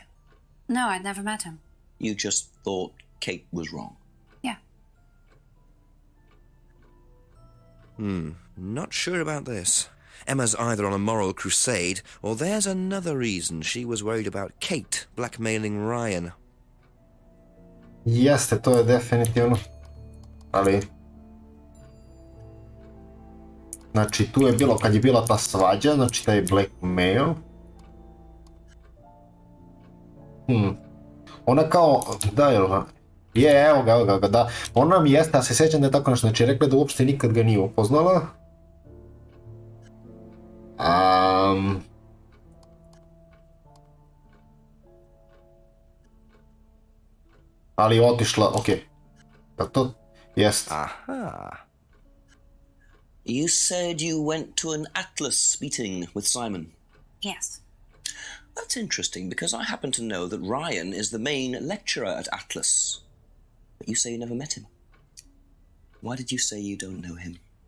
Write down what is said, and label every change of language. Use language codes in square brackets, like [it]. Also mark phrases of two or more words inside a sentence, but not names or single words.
[en] No, I'd never met him. You just thought Kate was wrong? Yeah. Not sure about this. Emma's either on a moral crusade, or there's another reason she was worried about Kate blackmailing Ryan. [bs] Jeste, to je definitivno. Ali... Znači, tu je bilo, kad je bila ta svađa, znači taj blackmail. Ona kao, da, evo ga, da. Ona mi jeste, ja se sjećam da je tako nešto, znači rekla da uopšte nikad ga nije upoznala. Ali je otišla, okej. To jest. Aha. [en] You said you went to an Atlas meeting with Simon. Yes. That's interesting, because I happen to know that Ryan is the main lecturer at Atlas. But you say you never met him. Why did you say you don't know him?